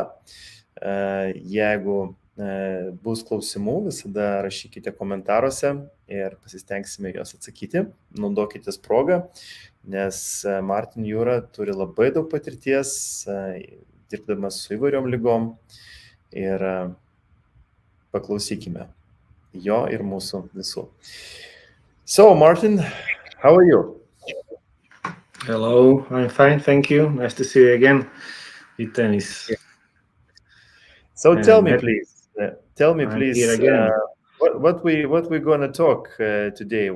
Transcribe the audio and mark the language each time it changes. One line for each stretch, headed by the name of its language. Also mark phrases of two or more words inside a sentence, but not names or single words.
Lithuanian: Jeigu bus klausimų, visada rašykite komentaruose ir pasistengsime juos atsakyti. Naudokitės progą, nes Martin Jura turi labai daug patirties, dirbdamas su įvairiom lygom ir paklausykime jo ir mūsų visų.
English: So, Martin, how are you? Hello, I'm fine, thank you. Nice to see you again. Vytenis. So tell me, please. Tell me, please, what we're going to talk today.